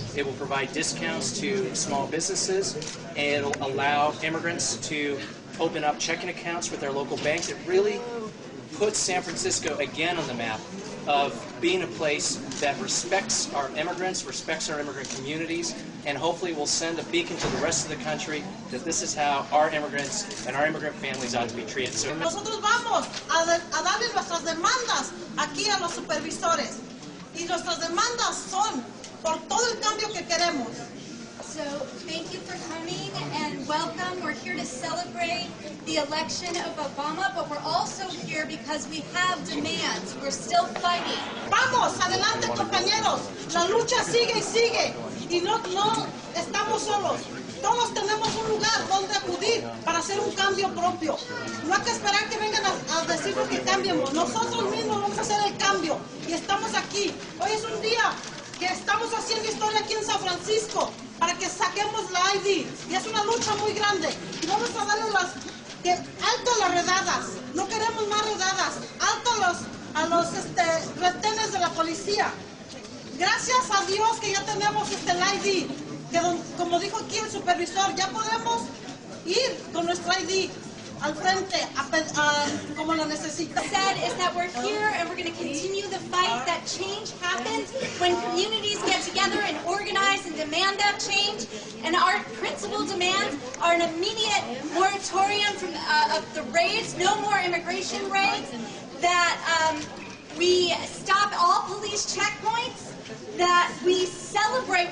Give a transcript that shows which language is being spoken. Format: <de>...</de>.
<en>It will provide discounts to small businesses, and it'll allow immigrants to open up checking accounts with their local banks. It really puts San Francisco again on the map of being a place that respects our immigrants, respects our immigrant communities, and hopefully will send a beacon to the rest of the country that this is how our immigrants and our immigrant families ought to be treated. So,</en> <es>nosotros vamos a darle nuestras demandas aquí a los supervisores, y nuestras demandas son por todo el cambio que queremos.</es> <en>So thank you for coming and welcome. We're here to celebrate the election of Obama, but we're also here because we have demands. We're still fighting.</en> <es>Vamos, adelante compañeros, la lucha sigue y sigue, y no estamos solos. Todos tenemos un lugar donde acudir para hacer un cambio propio. No hay que esperar que vengan a decirnos que cambiemos. Nosotros mismos vamos a hacer el cambio y estamos aquí. Hoy es un día que estamos haciendo historia aquí en San Francisco para que saquemos la ID, y es una lucha muy grande, y vamos a darle alto a las redadas, no queremos más redadas, alto a los retenes de la policía. Gracias a Dios que ya tenemos la ID, que como dijo aquí el supervisor, ya podemos ir con nuestra ID al frente como lo necesita.</es> <en>Said is that we're here and we're going to continue the fight. That change happens when communities get together and organize and demand that change. And our principal demands are an immediate moratorium of the raids, no more immigration raids, that we stop all police checkpoints, that we celebrate.</en>